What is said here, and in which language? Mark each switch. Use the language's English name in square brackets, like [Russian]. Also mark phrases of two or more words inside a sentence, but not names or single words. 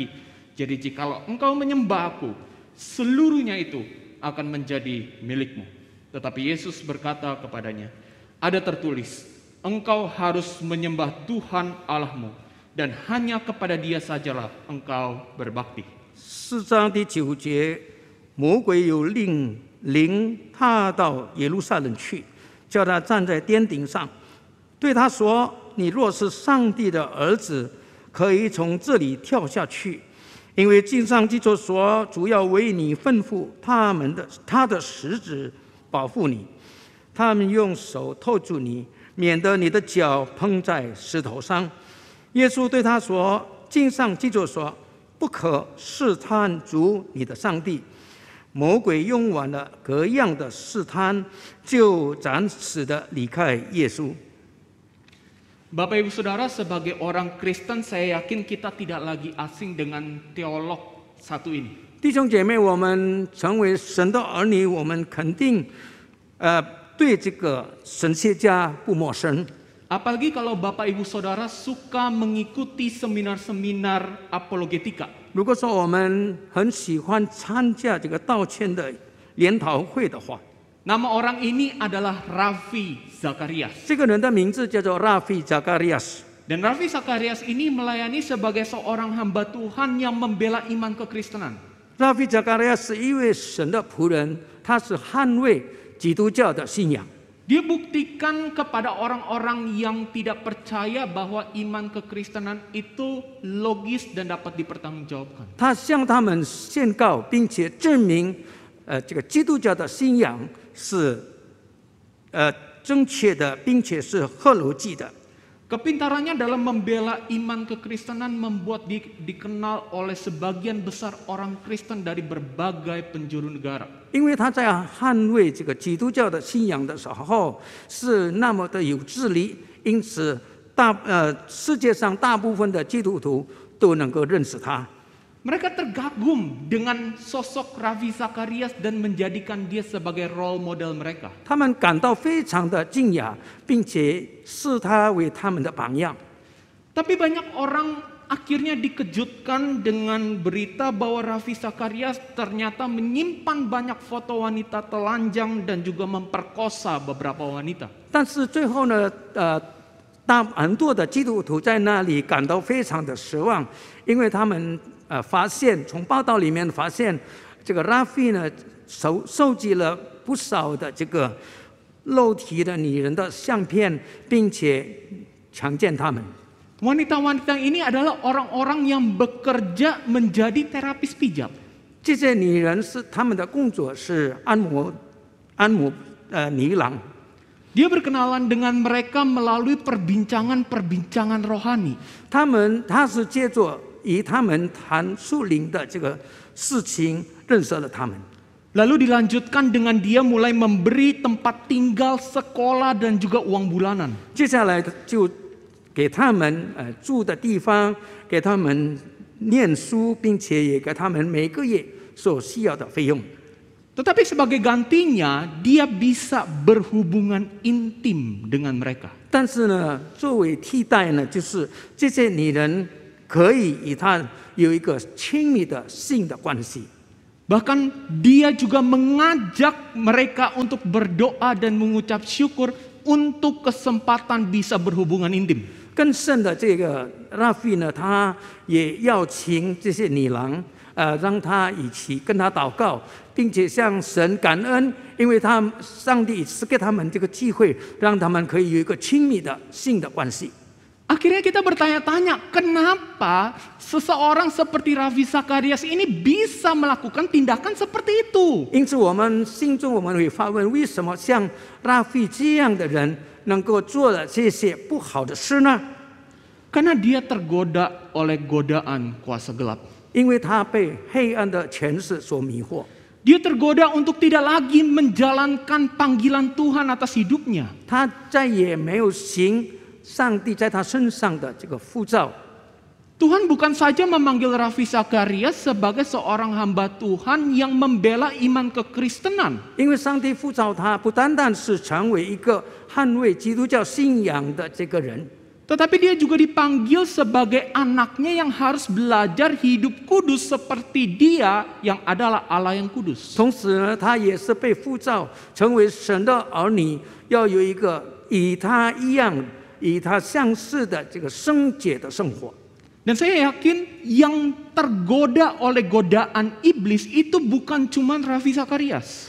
[Indonesian] Jadi jikalau engkau menyembah aku, seluruhnya itu akan menjadi milikmu." Tetapi Yesus berkata kepadanya, "Ada tertulis, engkau harus menyembah Tuhan Allahmu, dan hanya kepada Dia sajalah engkau berbakti." [Chinese] 4 章第9节，魔鬼有领他到耶路撒冷去，叫他站在殿顶上，对他说：“你若是上帝的儿子，可以从这里跳下去，因为经上记着说，主要为你吩咐他的使者保护你，他们用手托住你，免得你的脚碰在石头上。” 耶稣对他说：“经上记着说，不可试探主你的上帝。” 魔鬼用完了各样的试探，就暂时的离开耶稣。 [Indonesian] Bapak Ibu Saudara, sebagai orang Kristen saya yakin kita tidak lagi asing dengan teolog satu ini. [Chinese] 弟兄姐妹，我们成为神的儿女，我们肯定对这个神学家不陌生。 [Indonesian] Apalagi kalau Bapak Ibu Saudara suka mengikuti seminar-seminar apologetika. [Chinese] 如果说我们很喜欢参加这个道歉的研讨会的话， [Indonesian] Nama orang ini adalah Ravi Zacharias. [Chinese] 这个人的名字叫做 Ravi Zacharias。 [Indonesian] Dan Ravi Zacharias ini melayani sebagai seorang hamba Tuhan yang membela iman kekristenan. [Chinese] Ravi Zacharias 是一位神的仆人，他是捍卫基督教的信仰。 [Indonesian] Dia buktikan kepada orang-orang yang tidak percaya bahwa iman kekristenan itu logis dan dapat dipertanggungjawabkan. [Chinese] 他向他们宣告，并且证明，这个基督教的信仰是正确的，并且是合逻辑的。 [Indonesian] Kepintarannya dalam membela iman kekristenan membuat dikenal oleh sebagian besar orang Kristen dari berbagai penjuru negara. [Chinese] 因为他在捍卫这个基督教的信仰的时候是那么的有智力，因此世界上大部分的基督徒都能够认识他。 [Indonesian] Mereka tergagum dengan sosok Ravi Zacharias dan menjadikan dia sebagai [English] role model [Indonesian] mereka. [Chinese] 他们感到非常的惊讶，并且视他为他们的榜样。 [Indonesian] Tapi banyak orang akhirnya dikejutkan dengan berita bahwa Ravi Zacharias ternyata menyimpan banyak foto wanita telanjang dan juga memperkosa beberapa wanita. [Chinese] 但是最后呢，很多的基督徒在那里感到非常的失望，因为他们发现从报道里面发现，这个拉菲呢收集了不少的这个肉体的女人的相片，并且强奸他们。 [Indonesian] Wanita-wanita ini adalah orang-orang yang bekerja menjadi terapis pijat. [Chinese] 这些女人是他们的工作是按摩女郎。 [Indonesian] Dia berkenalan dengan mereka melalui perbincangan-perbincangan rohani. [Chinese] 他是借着与他们谈属灵的这个事情认识了他们。 [Indonesian] Lalu dilanjutkan dengan dia mulai memberi tempat tinggal, sekolah dan juga uang bulanan. [Chinese] 接下来就给他们住的地方，给他们念书，并且也给他们每个月所需要的费用。 [Indonesian] Tetapi sebagai gantinya, dia bisa berhubungan intim dengan mereka. [Chinese] 但是呢，作为替代呢，就是这些女人可以与他有一个亲密的性的关系。 [Indonesian] Bahkan dia juga mengajak mereka untuk berdoa dan mengucap syukur untuk kesempatan bisa berhubungan intim. [Chinese] 更甚的这个拉菲呢，他也邀请这些女郎，让他一起跟他祷告，并且向神感恩，因为上帝是给他们这个机会，让他们可以有一个亲密的性的关系。 [Indonesian] Akhirnya kita bertanya-tanya, kenapa seseorang seperti Ravi Zacharias ini bisa melakukan tindakan seperti itu? [Chinese] 因此，我们心中我们会发问：为什么像拉菲这样的人能够做了这些不好的事呢？ [Indonesian] Karena dia tergoda oleh godaan kuasa gelap. [Chinese] 因为他被黑暗的权势所迷惑， [Indonesian] Dia tergoda untuk tidak lagi menjalankan panggilan Tuhan atas hidupnya. [Chinese] 他再也没有行上帝在他身上的这个呼召。 [Indonesian] Tuhan bukan saja memanggil Ravi Zacharias sebagai seorang hamba Tuhan yang membela iman kekristenan. [Chinese] 因为上帝呼召他，不单单是成为一个捍卫基督教信仰的这个人， [Indonesian] Tetapi dia juga dipanggil sebagai anaknya yang harus belajar hidup kudus seperti dia yang adalah Allah yang kudus. [Chinese] 同时呢，他也是被呼召成为神的儿女，要有一个与他一样、与他相似的这个圣洁的生活。 [Indonesian] Dan saya yakin yang tergoda oleh godaan iblis itu bukan cuma Ravi Zacharias.